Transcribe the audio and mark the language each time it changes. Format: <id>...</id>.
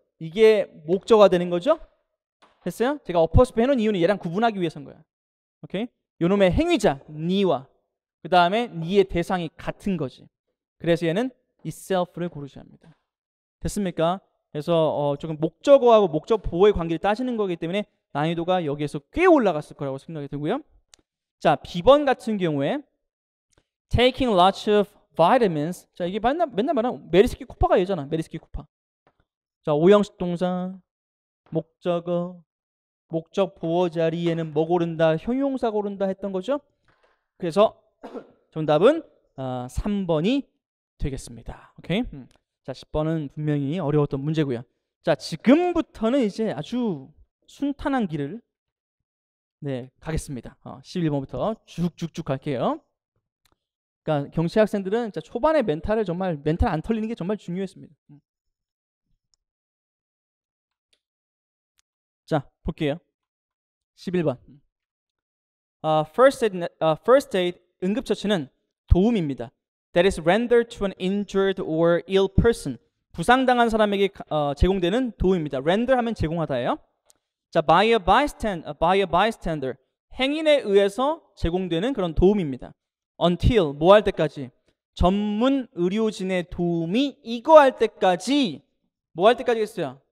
<ko>이게 목적어가 되는 거죠. 됐어요? 제가 어퍼스페 해놓은 이유는 얘랑 구분하기 위해서인 거야. 오케이? 요놈의 행위자 니와 그 다음에 니의 대상이 같은 거지. 그래서 얘는 itself를 고르셔야 합니다. 됐습니까? 그래서 조금 목적어하고 목적 보호의 관계를 따지는 거기 때문에 난이도가 여기에서 꽤 올라갔을 거라고 생각이 들고요. 자, B번 같은 경우에</ko> <en>taking lots of vitamins.</en> <ko>자, 이게 맨날 말하는 메리스키 쿠파가 얘잖아. 메리스키 쿠파. 자, 오형식 동사, 목적어, 목적 보호 자리에는 뭐 고른다? 형용사 고른다 했던 거죠. 그래서 정답은 3번이 되겠습니다. 오케이? 자, 10번은 분명히 어려웠던 문제고요. 자, 지금부터는 이제 아주 순탄한 길을 가겠습니다. 11번부터 쭉쭉쭉 갈게요. 그러니까 경치 학생들은 진짜 초반에 멘탈 안 털리는 게 정말 중요했습니다. 자, 볼게요. 11번. First aid 응급처치는 도움입니다.</ko> <en>That is rendered to an injured or ill person.</en> <ko>부상당한 사람에게 제공되는 도움입니다. render 하면 제공하다예요. 자,</ko> <en>by a bystander.</en> <ko>행인에 의해서 제공되는 그런 도움입니다. Until 뭐 할 때까지? 전문 의료진의 도움이 이거 할 때까지 뭐 할 때까지겠어요?</ko>